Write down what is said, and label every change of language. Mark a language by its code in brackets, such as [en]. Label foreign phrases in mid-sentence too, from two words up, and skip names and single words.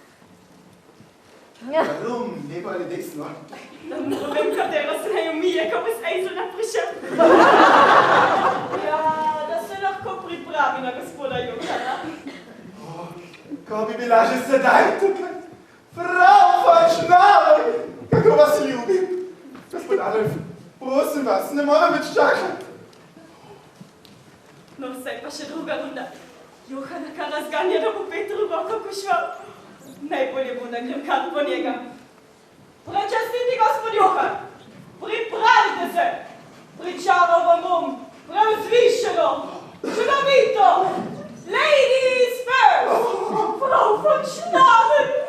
[sl] Warum? Levo ali desno? Da mu povem, katero se naj umije, ko bo Ejzela prišel. Ja, da se lahko pripravi na gospoda Johana. Ko bi bila že sedaj tukaj. [de] Frau von Schnabel, [sl] kako vas ljubim. Gospod Adolf, prosim vas, ne morem več čakati. No, še druga runda. Johana kar razganja, da bo Petru roko kušval. Najbolje bo, da grem kar po njega. Prečastiti, gospod Johan! Pripravite se! Pričaval vam bom preuzvišeno, čudovito! [en] Ladies first! [de] Frau von Schnabel!